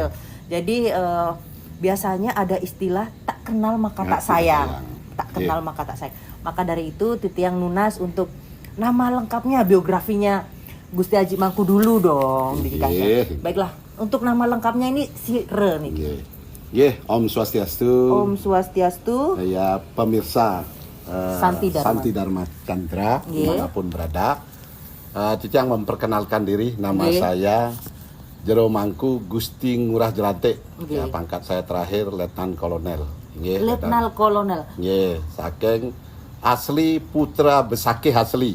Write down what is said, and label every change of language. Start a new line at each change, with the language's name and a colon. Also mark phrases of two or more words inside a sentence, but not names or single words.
Indonesian: Jadi biasanya ada istilah tak kenal maka tak sayang. Tak kenal maka tak sayang. Maka dari itu Titiang nunas untuk nama lengkapnya, biografinya Gusti Haji Mangku dulu dong dikasih. Baiklah, untuk nama lengkapnya ini si Re nih.
Balinese: Om Swastiastu. Om Swastiastu.
Indonesian: Ya, pemirsa Santi Dharma Chandra dimanapun berada. Titiang memperkenalkan diri, nama saya Jero Mangku Gusti Ngurah Jelantik. Ya, pangkat saya terakhir Letnan Kolonel. Letnan Kolonel. Saking asli Putra Besakih asli.